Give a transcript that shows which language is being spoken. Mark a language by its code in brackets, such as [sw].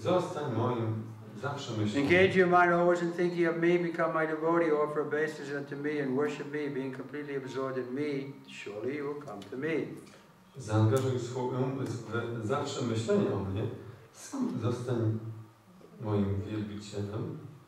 [pl] Zostań moim zawsze myślą. [en] Engage your mind always in thinking of me, become my devotee, offer obeisance unto me, and worship me, being completely absorbed in me, surely you will come to me. [pl] Zaangażuj swój umysł w zawsze myślenie o mnie. Zostań moim wielbicielem.